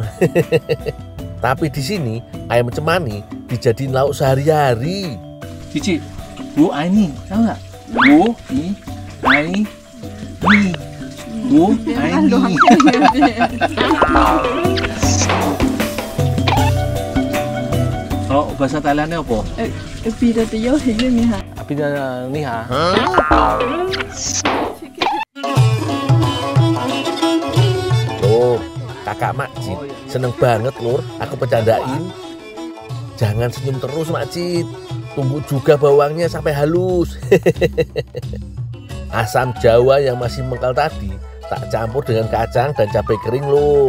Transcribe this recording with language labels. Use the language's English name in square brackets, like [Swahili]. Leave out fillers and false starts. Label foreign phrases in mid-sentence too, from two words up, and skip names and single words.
[Indonesian] Tapi di sini ayam cemani dijadiin lauk sehari-hari. Cici, Bu Aini, tahu nggak? Bu Aini. Bu Aini. Oh, bahasa Thailandnya apa? [Vietnamese] Bây giờ tôi giới thiệu với Mỹ Hà. Bây giờ ni hả? [Indonesian] Tuh, kakak Makcit seneng banget, Lur, aku bercandain. Jangan senyum terus, Makcit. Tumbuk juga bawangnya sampai halus. Asam Jawa yang masih mengkal tadi tak campur dengan kacang dan cabai kering, Lur.